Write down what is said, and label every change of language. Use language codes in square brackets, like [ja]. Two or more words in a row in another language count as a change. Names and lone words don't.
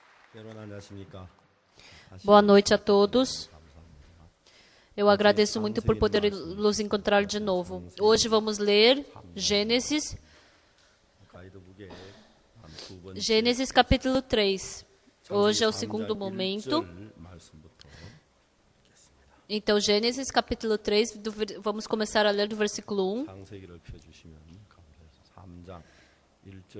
[ko] 여러분 안녕하십니까? [pt] Boa noite a todos. Eu agradeço muito por poder nos encontrar de novo. Hoje vamos ler Gênesis, [ko] 가이드북에 두 번째 [pt] Gênesis capítulo 3. Hoje é o segundo [ko] 3장 [pt] momento. [ko] 1절 말씀부터 [pt] Então, Gênesis capítulo 3, vamos começar a ler do versículo 1. [ko] 창세기를 펴주시면 감사해서 3장 1절